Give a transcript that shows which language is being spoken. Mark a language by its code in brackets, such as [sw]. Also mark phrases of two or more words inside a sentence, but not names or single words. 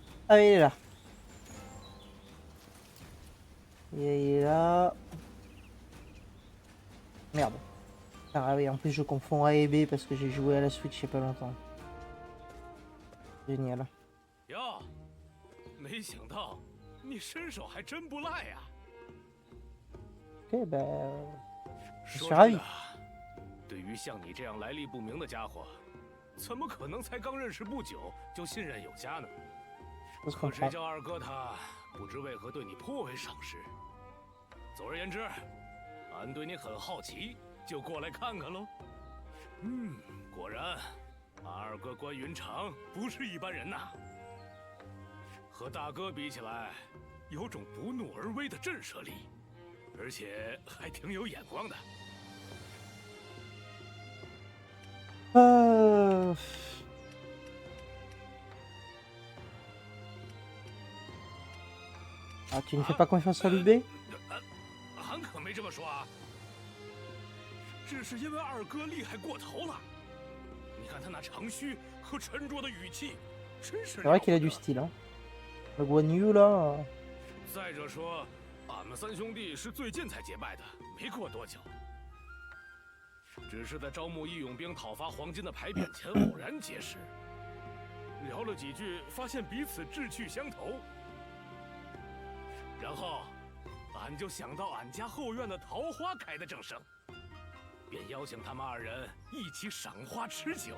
[fr] Ah, il est là. Il est là. Merde. Ah oui, en plus je confonds A et B parce que j'ai joué à la Switch il y a pas longtemps. Génial. [zh] 哟，没想到你身手还真不赖呀。 [fr] Ok, bah... je suis [zh] 说真 [fr] ravi. [zh] 的，对于像你这样来历不明的家伙，怎么可能才刚认识不久就信任有加呢？ [fr] Je se [zh] 可谁 [fr] comprend. [zh] 叫二哥他不知为何对你颇为赏识。总而言之，俺对你很好奇，就过来看看喽。果然，俺二哥关云长不是一般人呐。和大哥比起来，有种不怒而威的震慑力，而且还挺有眼光的。 [fr] Ah, tu ne fais pas confiance à l'UB? [zh] 俺可没这么说啊，只是因为二哥厉害过头了。你看他那长须和沉着的语气，真是。 [fr] C'est vrai qu'il a du style, hein. Le Guan Yu là. [zh] 再者说，俺们三兄弟是最近才结拜的，没过多久。只是在招募义勇兵讨伐黄金的牌匾前偶然结识，聊了几句，发现彼此志趣相投。然后，俺就想到俺家后院的桃花开得正盛，便邀请他们二人一起赏花吃酒。